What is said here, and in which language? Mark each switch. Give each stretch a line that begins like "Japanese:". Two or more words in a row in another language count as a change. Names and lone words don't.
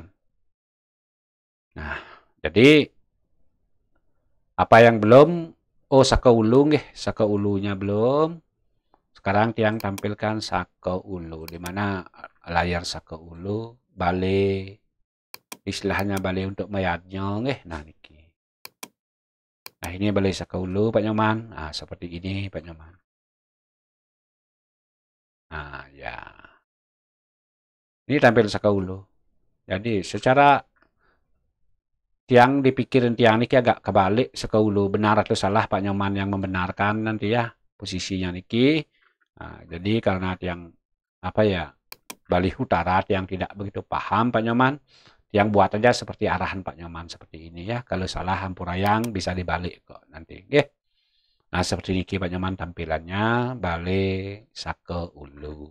Indonesian: Nah, jadi apa yang belum? Oh, saka ulu saka ulunya belum. Sekarang tiang tampilkan saka ulu, di mana layar saka ulu, balai, istilahnya balai untuk mayatnya nah niki. Nah, ini balai saka ulu Pak Nyoman. Nah, seperti ini Pak Nyoman. Nah, ya. Ini tampil saka ulu. Jadi secara tiang dipikirin tiang niki agak kebalik saka ulu, benar atau salah Pak Nyoman yang membenarkan nanti ya posisinya niki. Nah, jadi karena tiang Bali Utara yang tidak begitu paham Pak Nyoman, yang buat aja seperti arahan Pak Nyoman seperti ini ya. Kalau salah hampurayang bisa dibalik kok nanti. Nah, seperti ini Pak Nyoman tampilannya balai saka ulu.